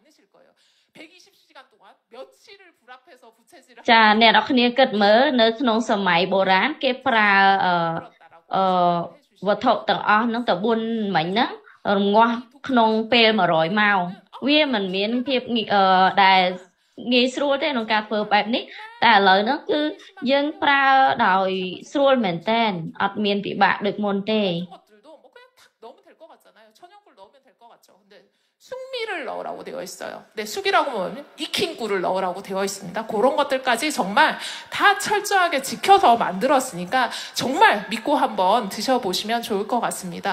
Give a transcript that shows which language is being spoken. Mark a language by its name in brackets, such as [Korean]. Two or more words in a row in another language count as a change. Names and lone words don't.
[Khmer] ចាអ្នកនរគ្នាគិតមើលនៅក្នុងសម័យបុរាណគេប្រើវត្ថុទាំងអស់ហ្នឹងទៅ4មិញហ្នឹងរងាស់ក្នុងពេល100ម៉ោងវាមិនមានភាពដែលងាយស្រួលទេក្នុងការធ្វើបែបនេះតែឥឡូវហ្នឹងគឺយើងប្រើដោយស្រួលមែនតើអត់មានពិបាកដូចមុនទេ [Korean] 숙미를 넣으라고 되어 있어요. 네, 숙이라고 하면 익힌 꿀을 넣으라고 되어 있습니다. 그런 것들까지 정말 다 철저하게 지켜서 만들었으니까 정말 믿고 한번 드셔보시면 좋을 것 같습니다.